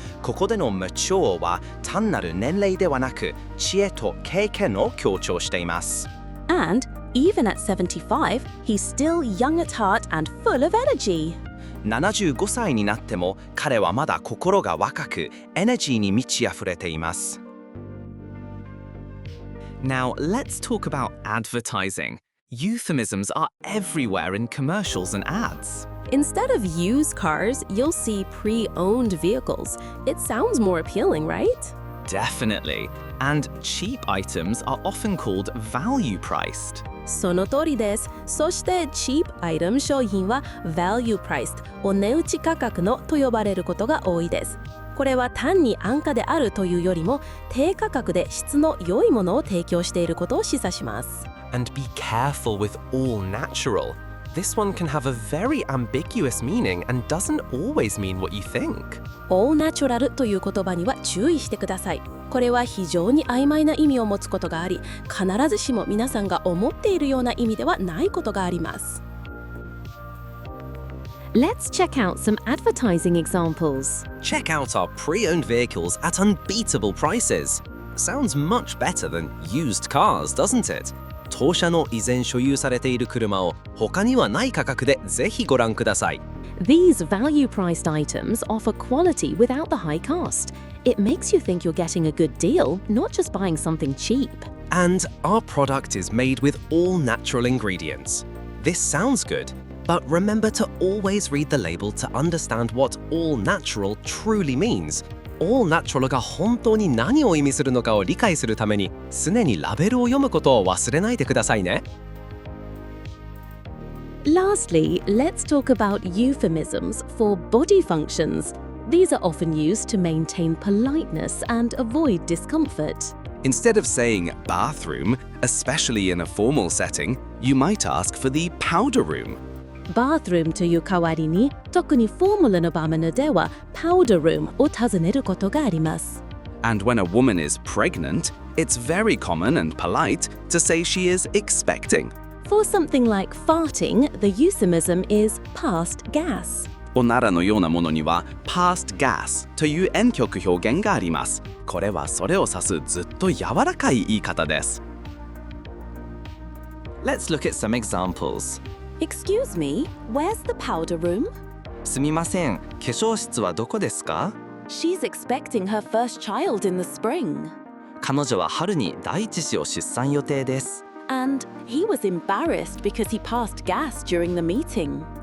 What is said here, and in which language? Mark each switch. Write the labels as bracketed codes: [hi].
[ja] ここでの mature は単なる年齢ではなく、知恵と経験を強調しています。 [en] And even at 75, he's still young at heart and full of energy. [ja] 75歳になっても彼はまだ心が若く、エネルギーに満ち溢れています。 [en] Now, let's talk about advertising. Euphemisms are everywhere in commercials and ads. Instead of used cars, you'll see pre-owned vehicles. It sounds more appealing, right? Definitely. And cheap items are often called value-priced. [ja] その通りです。そして cheap item 商品は value priced お値打ち価格のと呼ばれることが多いです。これは単に安価であるというよりも低価格で質の良いものを提供していることを示唆します。 [en] And be careful with all natural. This one can have a very ambiguous meaning and doesn't always mean what you think. [ja] all natural という言葉には注意してください。これは非常に曖昧な意味を持つことがあり、必ずしも皆さんが思っているような意味ではないことがあります。 [en] Let's check out some advertising examples. Check out our pre-owned vehicles at unbeatable prices. Sounds much better than used cars, doesn't it? [ja] 当社の以前所有されている車を他にはない価格でぜひご覧ください。 [en] These value-priced items offer quality without the high cost. It makes you think you're getting a good deal, not just buying something cheap. And our product is made with all natural ingredients. This sounds good, but remember to always read the label to understand what all natural truly means. [ja] all natural が本当に何を意味するのかを理解するために、常にラベルを読むことを忘れないでくださいね。 [en] Lastly, let's talk about euphemisms for body functions. These are often used to maintain politeness and avoid discomfort. Instead of saying bathroom, especially in a formal setting, you might ask for the powder room. [ja] bathroom という代わりに、特にフォーマルな場面では powder room を尋ねることがあります。 [en] And when a woman is pregnant, it's very common and polite to say she is expecting. For something like farting, the euphemism is past gas. [ja] おならのようなものには past gas という婉曲表現があります。これはそれを指すずっと柔らかい言い方です。 [en] Let's look at some examples. Excuse me, where's the powder room? [ja] すみません、化粧室はどこですか？ [en] She's expecting her first child in the spring. [ja] 彼女は春に第一子を出産予定です。 [en] And he was embarrassed because he passed gas during the meeting.